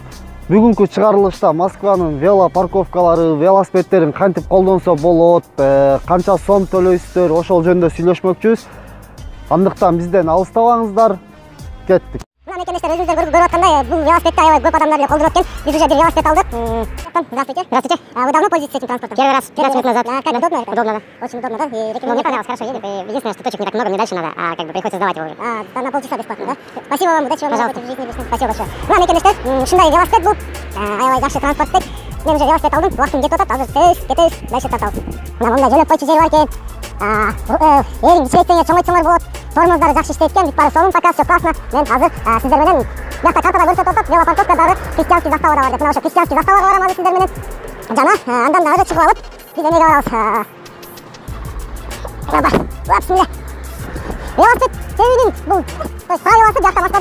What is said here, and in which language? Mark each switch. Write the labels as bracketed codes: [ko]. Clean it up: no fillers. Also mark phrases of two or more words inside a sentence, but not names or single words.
[ky] Бүгүнкү чыгарылышта Москванын велопарковкалары, велосипедтерин кантип колдонсо болот, канча сом төлөйсүздөр, ошол жөнүндө сүйлөшмөкчүбүз. Андыктан бизден алыстабаңыздар, кеттик. Мына мекендештер, өзүңүздөр көрүп аткандай, бул велосипедти аябай көп адамдар эле колдонуп экен. Биз уже бир велосипед алдык. [ru] Здравствуйте. Здравствуйте. Вы давно пользуетесь этим транспортом? Первый раз, 15 минут назад. Как удобно это? Удобно, да. Очень удобно, да? Мне понравилось, хорошо едет. Единственное, что точек не так много, мне дальше надо, как бы приходится сдавать его. На полчаса бесплатно, да? Спасибо вам, удачи вам, пожалуйста, в жизни личной. Спасибо большое. [ky] Мына мекендештер, ушундай велосипед бул. Аябай жакшы транспорттик. Мен уже велосипед алдым, убактым кетип атат, азыр кетебиз, дальше тартабыз. Мына мындай жөлөп койчу жери бар экен. Эрин кичирейтен чоңойтсоңор болот. Тормоздары жакшы иштейт экен, бүт баары сонун [ru] пока, все классно. [ky] Мен азыр сиздер менен биякта картада көрсөтүп атат, велопарковкадагы христианский заставада бар деп. Мына ошо христианский заставага барам азыр сиздер менен. Жана андан дагы чыгып алып, биз эмеге барабыз. Бисмилля. Велосипед тебүүнүн бул, правиласы биякта Москвада.